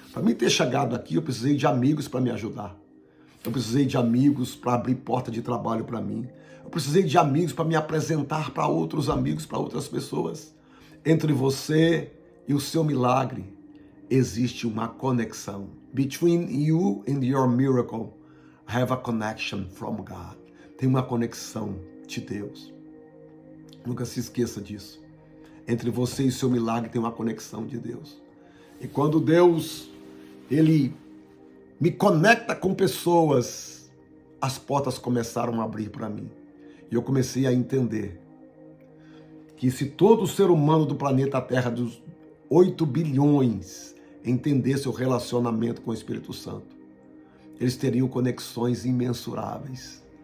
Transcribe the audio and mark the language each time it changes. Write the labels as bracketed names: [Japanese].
[Portuguese] Para mim ter chegado aqui, eu precisei de amigos para me ajudar. Eu precisei de amigos para abrir porta de trabalho para mim. Eu precisei de amigos para me apresentar para outros amigos, para outras pessoas. Entre você e o seu milagre, existe uma conexão. [English] Between you and your miracle, have a connection from God. [Portuguese] Tem uma conexão de Deus. Nunca se esqueça disso. Entre você e o seu milagre tem uma conexão de Deus. E quando Deus, Ele me conecta com pessoas, as portas começaram a abrir para mim. E eu comecei a entender que se todo ser humano do planeta Terra, dos 8 bilhões, entendesse o relacionamento com o Espírito Santo, eles teriam conexões imensuráveis.